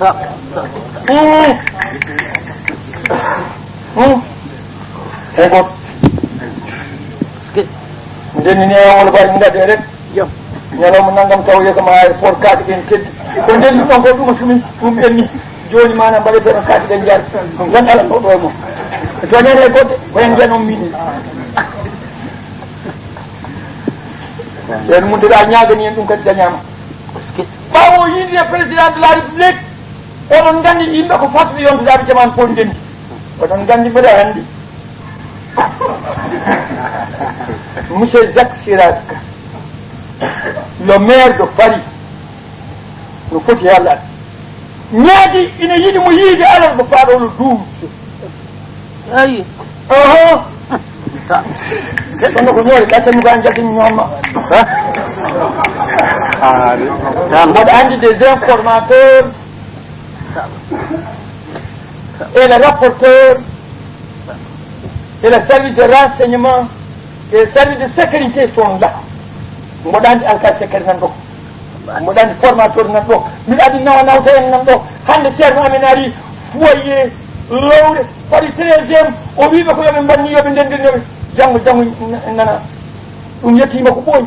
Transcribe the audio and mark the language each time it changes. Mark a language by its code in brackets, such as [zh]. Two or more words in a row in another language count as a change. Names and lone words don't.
[ff] e goto ndennini e wolo bari ngade rek ñalawma naggam taw yekama ha port kaake ɗen keddi ko ndenni ɗon ko ɗuma sumin ɗum ɓenni joni mana mbaɗeten kaake ɗen jaari ɗum tan ala ɗo e mum toñere goɗɗe koyen jenon min ceerno Muntaga ñagani en ɗum kadi dañama ɓawo yinde [fr] président de la république [ff] oɗon gandi yimɓe ko fasɓe yontodade jamanu fof ndendi oɗon gandi mbeɗa andi [fr] monsieur Jacques Chirac le maire de Paris [ff] no foti yallade ñaadi ina yiɗi mo yiide alal mo faaɗono duuɓi ayi kono ko ñoore ɗattami ko an jaddimi ñoomma mboɗo andi [fr] des informateurs et le rapporteur et le service de renseignement et le service de sécurité sont là [ff] mboɗo andi alkali sécurité nan ɗo mboɗo andi formateur nan ɗo mbiɗa andi nawa nawta en nan ɗo hande ceerno amen ari foyer lowre waɗi 13e o wiɓe ko yoɓe mbanni yoɓe ndendirnoɓe janggo nana ɗum yettima ko ɓooyi